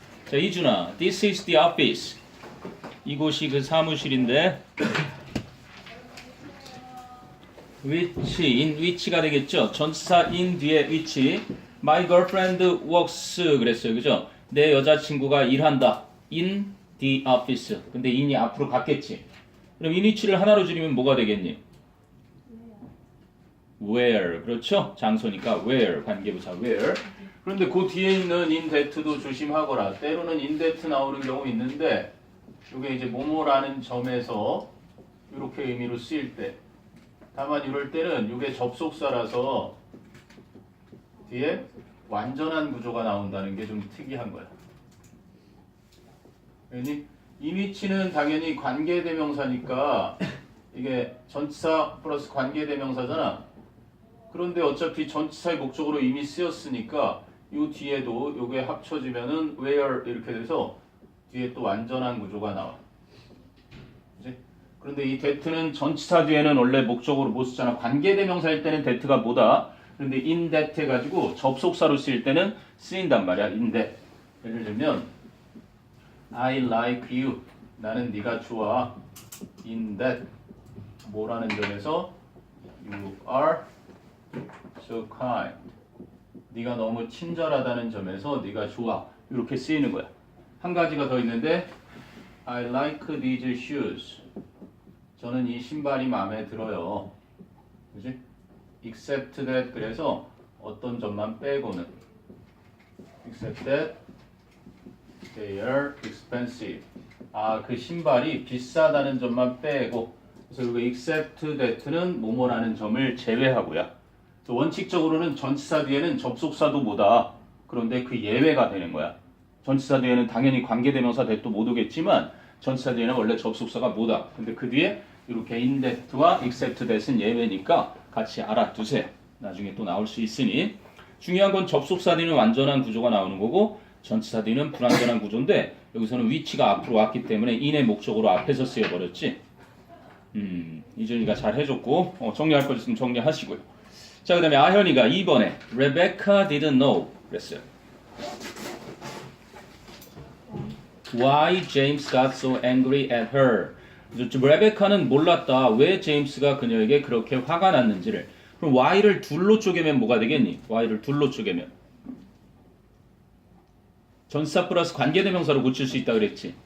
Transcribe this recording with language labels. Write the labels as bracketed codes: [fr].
[ko] 자, 이준아, [en] this is the office. [ko] 이곳이 그 사무실인데 which, in which가 되겠죠. 전치사 in 뒤에 which. [en] My girlfriend works [ko] 그랬어요. 그죠? 내 여자친구가 일한다. [en] in the office. [ko] 근데 in이 앞으로 갔겠지. 그럼 in which를 하나로 줄이면 뭐가 되겠니? where. 그렇죠? 장소니까 where. 관계부사 where. 그런데 그 뒤에 있는 in that도 조심하거라. 때로는 in that 나오는 경우 있는데 이게 이제 뭐뭐라는 점에서 이렇게 의미로 쓰일 때 다만 이럴 때는 이게 접속사라서 뒤에 완전한 구조가 나온다는 게 좀 특이한 거야. in which는 당연히 관계대명사니까 이게 전치사 플러스 관계대명사잖아. 그런데 어차피 전치사의 목적으로 이미 쓰였으니까 이 뒤에도 요게 합쳐지면은 where 이렇게 돼서 뒤에 또 완전한 구조가 나와. 그치? 그런데 이 that는 전치사 뒤에는 원래 목적으로 못 쓰잖아. 관계대명사일 때는 that가 뭐다? 그런데 in that 해가지고 접속사로 쓰일 때는 쓰인단 말이야. [en] in that. [ko] 예를 들면 [en] I like you. [ko] 나는 네가 좋아. in that. 뭐라는 점에서 [en] you are so kind. [ko] 네가 너무 친절하다는 점에서 네가 좋아. 이렇게 쓰이는 거야. 한 가지가 더 있는데 [en] I like these shoes. [ko] 저는 이 신발이 마음에 들어요. 그지? [en] Except that. [ko] 그래서 어떤 점만 빼고는 [en] Except that they are expensive. [ko] 아, 그 신발이 비싸다는 점만 빼고 그래서 이거 except that는 뭐뭐라는 점을 제외하고요. 원칙적으로는 전치사 뒤에는 접속사도 뭐다. 그런데 그 예외가 되는 거야. 전치사 뒤에는 당연히 관계대명사 that도 못 오겠지만 전치사 뒤에는 원래 접속사가 뭐다. 근데 그 뒤에 이렇게 in that와 except that은 예외니까 같이 알아두세요. 나중에 또 나올 수 있으니. 중요한 건 접속사 뒤는 완전한 구조가 나오는 거고 전치사 뒤는 불완전한 구조인데 여기서는 which가 앞으로 왔기 때문에 in의 목적으로 앞에서 쓰여버렸지. 이준이가 잘 해줬고 정리할 거 있으면 정리하시고요. 자, 그 다음에 아현이가 2번에 [en] Rebecca didn't know [ko] 그랬어요. [en] Why James got so angry at her. [ko] 레베카는 몰랐다. 왜 제임스가 그녀에게 그렇게 화가 났는지를. 그럼 why를 둘로 쪼개면 뭐가 되겠니? why를 둘로 쪼개면 전치사 플러스 관계대명사로 고칠 수 있다 그랬지.